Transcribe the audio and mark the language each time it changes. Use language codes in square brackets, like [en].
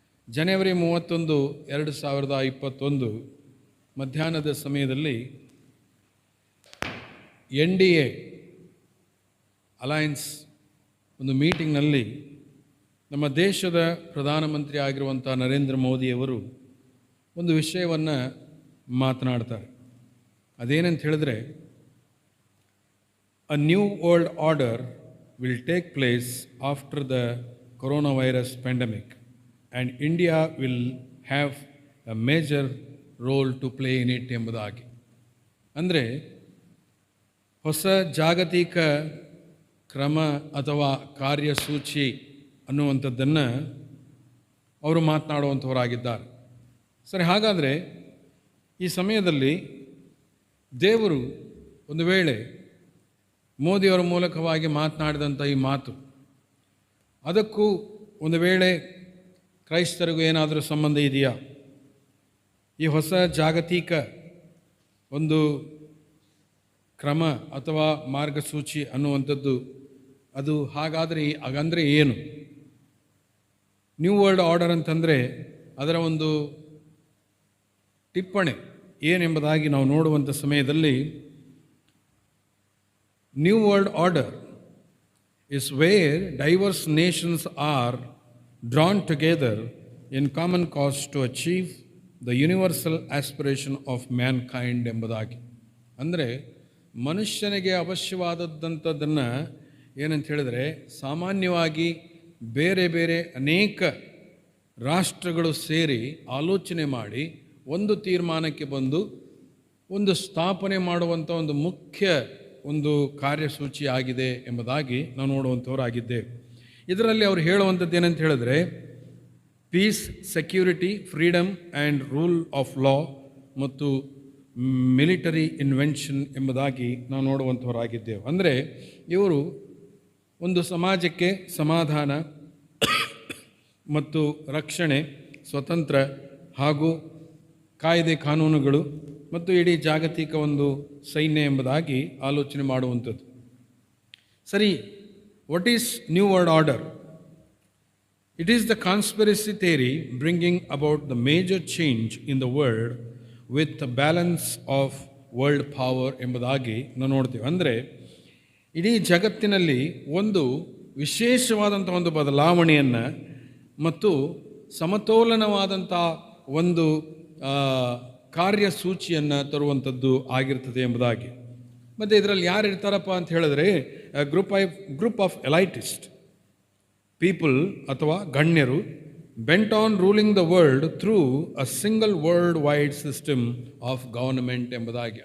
[kn] ಜನವರಿ 31, 2021 ಮಧ್ಯಾಹ್ನದ ಸಮಯದಲ್ಲಿ NDA alliance ಒಂದು ಮೀಟಿಂಗ್ನಲ್ಲಿ ನಮ್ಮ ದೇಶದ ಪ್ರಧಾನಮಂತ್ರಿ ಆಗಿರುವಂಥ ನರೇಂದ್ರ ಮೋದಿಯವರು ಒಂದು ವಿಷಯವನ್ನು ಮಾತನಾಡ್ತಾರೆ. ಅದೇನಂತ ಹೇಳಿದ್ರೆ, [en] a new world order will take place after the coronavirus pandemic and India will have a major role to play in it [kn] ಎಂಬುದಾಗಿ. ಅಂದರೆ ಹೊಸ ಜಾಗತಿಕ ಕ್ರಮ ಅಥವಾ ಕಾರ್ಯಸೂಚಿ ಅನ್ನುವಂಥದ್ದನ್ನು ಅವರು ಮಾತನಾಡುವಂಥವರಾಗಿದ್ದಾರೆ. ಸರಿ, ಹಾಗಾದರೆ ಈ ಸಮಯದಲ್ಲಿ ದೇವರು ಒಂದು ವೇಳೆ ಮೋದಿಯವರ ಮೂಲಕವಾಗಿ ಮಾತನಾಡಿದಂಥ ಈ ಮಾತು, ಅದಕ್ಕೂ ಒಂದು ವೇಳೆ ಕ್ರೈಸ್ತರಿಗೂ ಏನಾದರೂ ಸಂಬಂಧ ಇದೆಯಾ? ಈ ಹೊಸ ಜಾಗತಿಕ ಒಂದು ಕ್ರಮ ಅಥವಾ ಮಾರ್ಗಸೂಚಿ ಅನ್ನುವಂಥದ್ದು ಅದು ಹಾಗಂದರೆ ಏನು? ನ್ಯೂ ವರ್ಲ್ಡ್ ಆರ್ಡರ್ ಅಂತಂದರೆ ಅದರ ಒಂದು ಟಿಪ್ಪಣಿ ಏನೆಂಬುದಾಗಿ ನಾವು ನೋಡುವಂಥ ಸಮಯದಲ್ಲಿ, [en] New World Order is where diverse nations are drawn together in common cause to achieve the universal aspiration of mankind [kn] ಎಂಬುದಾಗಿ. ಅಂದರೆ ಮನುಷ್ಯನಿಗೆ ಅವಶ್ಯವಾದದ್ದಂಥದ್ದನ್ನು ಏನಂತ ಹೇಳಿದರೆ, ಸಾಮಾನ್ಯವಾಗಿ ಬೇರೆ ಬೇರೆ ಅನೇಕ ರಾಷ್ಟ್ರಗಳು ಸೇರಿ ಆಲೋಚನೆ ಮಾಡಿ ಒಂದು ತೀರ್ಮಾನಕ್ಕೆ ಬಂದು ಒಂದು ಸ್ಥಾಪನೆ ಮಾಡುವಂಥ ಒಂದು ಮುಖ್ಯ ಒಂದು ಕಾರ್ಯಸೂಚಿ ಆಗಿದೆ ಎಂಬುದಾಗಿ ನಾವು ನೋಡುವಂಥವರಾಗಿದ್ದೇವೆ. ಇದರಲ್ಲಿ ಅವರು ಹೇಳುವಂಥದ್ದು ಏನಂತ ಹೇಳಿದ್ರೆ, [en] peace, security, freedom and rule of law [kn] ಮತ್ತು ಮಿಲಿಟರಿ ಇನ್ವೆನ್ಷನ್ ಎಂಬುದಾಗಿ ನಾವು ನೋಡುವಂಥವರಾಗಿದ್ದೇವೆ. ಅಂದರೆ ಇವರು ಒಂದು ಸಮಾಜಕ್ಕೆ ಸಮಾಧಾನ ಮತ್ತು ರಕ್ಷಣೆ, ಸ್ವತಂತ್ರ ಹಾಗೂ ಕಾಯ್ದೆ ಕಾನೂನುಗಳು ಮತ್ತು ಇಡೀ ಜಾಗತಿಕ ಒಂದು ಸೈನ್ಯ ಎಂಬುದಾಗಿ ಆಲೋಚನೆ ಮಾಡುವಂಥದ್ದು. ಸರಿ, [en] What is new world order? It is the conspiracy theory bringing about the major change in the world with the balance of world power [kn] ಎಂಬುದಾಗಿ ನಾವು ನೋಡ್ತೀವಿ. ಅಂದರೆ ಇಡೀ ಜಗತ್ತಿನಲ್ಲಿ ಒಂದು ವಿಶೇಷವಾದಂಥ ಒಂದು ಬದಲಾವಣೆಯನ್ನು ಮತ್ತು ಸಮತೋಲನವಾದಂಥ ಒಂದು ಕಾರ್ಯಸೂಚಿಯನ್ನು ತರುವಂಥದ್ದು ಆಗಿರ್ತದೆ ಎಂಬುದಾಗಿ. ಮತ್ತು ಇದರಲ್ಲಿ ಯಾರು ಇರ್ತಾರಪ್ಪ ಅಂತ ಹೇಳಿದ್ರೆ [en] group of elitist people [kn] ಅಥವಾ ಗಣ್ಯರು [en] bent on ruling the world through a single world wide system of government [kn] ಎಂಬುದಾಗಿ.